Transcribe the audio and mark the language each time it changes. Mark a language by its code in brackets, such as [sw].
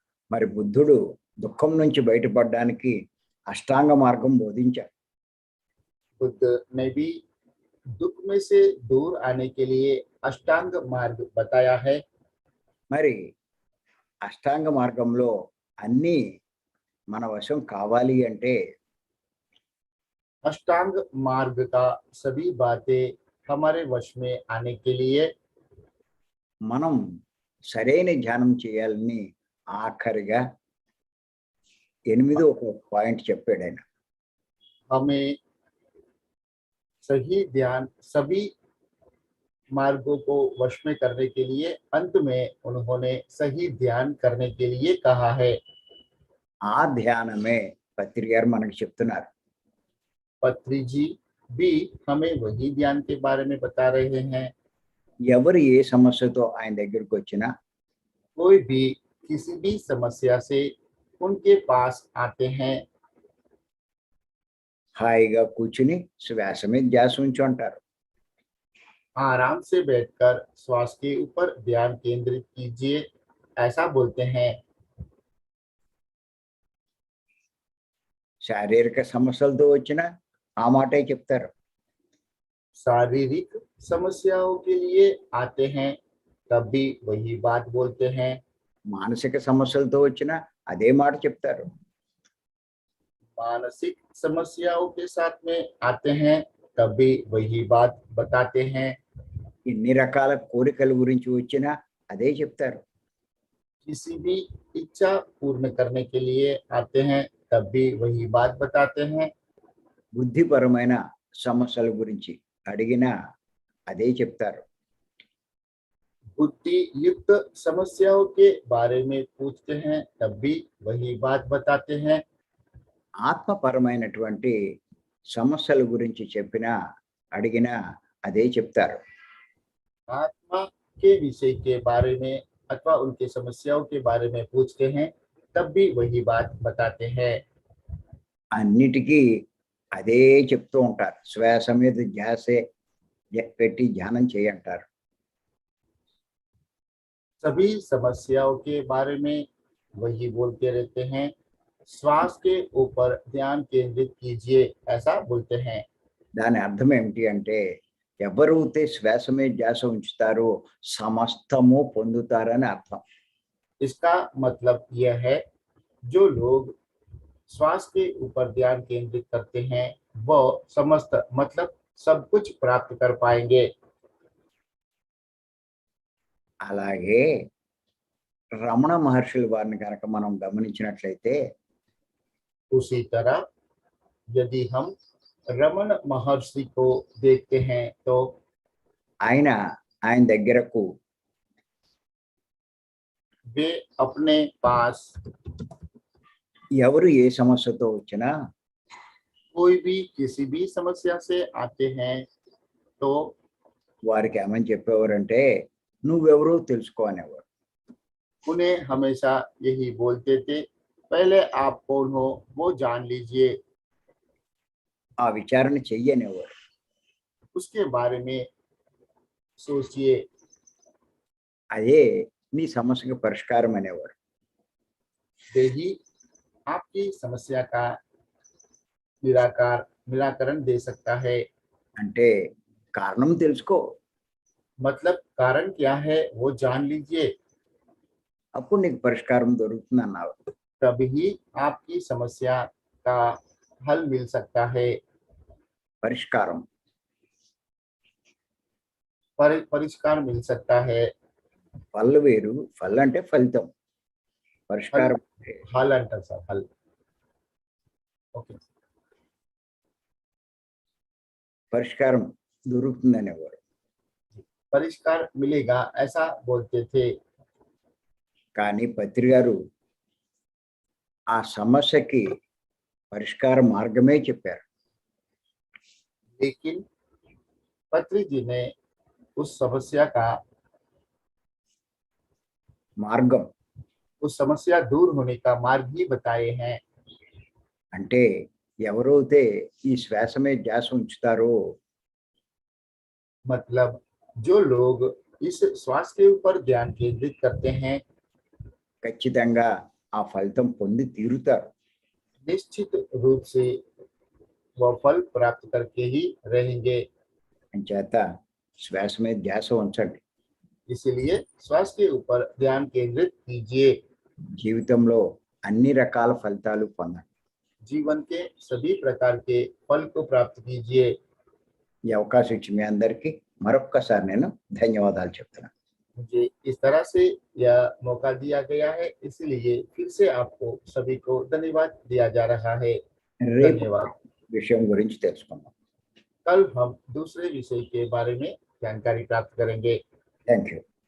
[te] మరి బుద్ధుడు దుఃఖం నుంచి బయటపడడానికి అష్టాంగ మార్గం బోధించాడు. [hi] बुद्ध ने भी दुख में से दूर आने के लिए अष्टांग मार्ग बताया है। [te] మరి అష్టాంగ మార్గంలో అన్నీ మన వశం కావాలి అంటే [hi] अष्टांग मार्ग का सभी बातें हमारे वश में आने के लिए [te] మనం సరైన ధ్యానం చేయాలని ఆఖరిగా 8వ ఒక పాయింట్ చెప్పాడు ఆయన. [hi] हमें सही ध्यान सभी मार्गों को वश में करने के लिए अंत में उन्होंने सही ध्यान करने के लिए कहा है। [te] ఆ ధ్యానమే పత్రి గారు మనకు చెప్తున్నారు. [hi] पत्री जी भी हमें वही ध्यान के बारे में बता रहे हैं। [te] ఎవరు ఏ సమస్యతో ఆయన దగ్గరికి వచ్చినా [hi] कोई भी किसी भी समस्या से उनके पास आते हैं, [te] హాయిగా కూర్చుని శ్వాస మీద ధ్యాస ఉంచు అంటారు. [hi] आराम से बैठकर श्वास के ऊपर ध्यान केंद्रित कीजिए, ऐसा बोलते हैं। [te] శారీరక సమస్యలతో వచ్చినా ఆ మాటే చెప్తారు. [hi] शारीरिक समस्याओं के लिए आते हैं, तब भी वही बात बोलते हैं। [te] మానసిక సమస్యలతో వచ్చినా అదే మాట చెప్తారు. [hi] मानसिक समस्याओं के साथ में आते हैं, तब भी वही बात बताते हैं। [te] ఎన్ని రకాల కోరికల గురించి వచ్చినా అదే చెప్తారు. [hi] किसी भी इच्छा पूर्ण करने के लिए आते हैं, तब भी वही बात बताते हैं। [te] బుద్ధిపరమైన సమస్యల గురించి అడిగినా అదే చెప్తారు. [hi] बुद्धि युक्त समस्याओं के बारे में पूछते हैं, तब भी वही बात बताते हैं। [te] ఆత్మపరమైనటువంటి సమస్యల గురించి చెప్పినా అడిగినా అదే చెప్తారు. [hi] आत्मा के विषय के बारे में अथवा उनके समस्याओं के बारे में पूछते हैं, तब भी वही बात बताते हैं। [te] అన్నిటికీ అదే చెప్తూ ఉంటారు. శ్వాస మీద ధ్యాసే పెట్టి ధ్యానం చేయంటారు. [hi] सभी समस्याओं के बारे में वही बोलते रहते हैं। श्वास के ऊपर ध्यान केंद्रित कीजिए, ऐसा बोलते हैं। [te] దాని అర్థం ఏమిటి అంటే ఎవరైతే శ్వాస మీద ధ్యాస ఉంచుతారో సమస్తము పొందుతారని అర్థం. [hi] इसका मतलब यह है, जो लोग श्वास के ऊपर ध्यान केंद्रित करते हैं वह समस्त मतलब सब कुछ प्राप्त कर पाएंगे। [te] అలాగే రమణ మహర్షుల వారిని కనుక మనం గమనించినట్లయితే [hi] उसी तरह यदि हम रमन महर्षि को देखते हैं तो [te] ఆయన దగ్గరకు [hi] वे अपने पास [te] ఎవరు ఏ సమస్యతో వచ్చినా [hi] कोई भी किसी भी समस्या से आते हैं तो [te] వారికి ఏమని చెప్పేవారంటే నువ్వెవరో తెలుసుకో అనేవారు. [hi] उन्हें हमेशा यही बोलते थे, पहले आप कौन हो वो जान लीजिए, [te] ఆ విచారణ చెయ్యి అనేవారు. [hi] उसके बारे में सोचिए, [te] అదే నీ సమస్యకు పరిష్కారం అనేవారు. [hi] यही आपकी समस्या का निराकरण दे सकता है। [te] అంటే కారణం తెలుసుకో, [hi] मतलब कारण क्या है वो जान लीजिए, [te] అప్పుడు నీకు పరిష్కారం దొరుకుతుంది అన్నారు. [hi] तभी आपकी समस्या का हल मिल सकता है। [te] పరిష్కారం [hi] परिष्कार मिल सकता है। [te] ఫల్ వేరు, ఫల్ అంటే ఫలితం, పరిష్కారం అంటే [hi] हल अंटर सर, हल। ओके, [te] పరిష్కారం దొరుకుతుంది అనేవారు. [hi] परिष्कार मिलेगा ऐसा बोलते थे, [te] కానీ పత్రి గారు ఆ సమస్యకి పరిష్కార మార్గమే చెప్పారు. [hi] लेकिन पत्री जी ने उस समस्या का [te] మార్గం [hi] उस समस्या दूर होने का मार्ग ही बताए हैं। [te] అంటే ఎవరైతే ఈ శ్వాస మీద ధ్యాస ఉంచుతారో [hi] मतलब जो लोग इस श्वास के ऊपर ध्यान केंद्रित करते हैं, [te] ఖచ్చితంగా ఆ ఫలితం పొంది తీరుతారు. [hi] निश्चित रूप से वह फल प्राप्त करके ही रहेंगे। [te] అంచేత శ్వాస మీద ధ్యాస ఉంచండి. [hi] इसलिए श्वास के ऊपर ध्यान केंद्रित कीजिए, [te] జీవితంలో అన్ని రకాల ఫలితాలు పొందండి. [hi] जीवन के सभी प्रकार के फल को प्राप्त कीजिए। [te] ఈ అవకాశం ఇచ్చి మీ అందరికీ మరొక్కసారి నేను ధన్యవాదాలు చెప్తున్నాను. [hi] मुझे इस तरह से यह मौका दिया गया है, इसलिए फिर से आपको सभी को धन्यवाद दिया जा रहा है। [te] రేపు [hi] धन्यवाद। [te] విషయం గురించి తెలుసుకుందాం. [hi] कल हम दूसरे विषय के बारे में जानकारी प्राप्त करेंगे। [en] Thank you.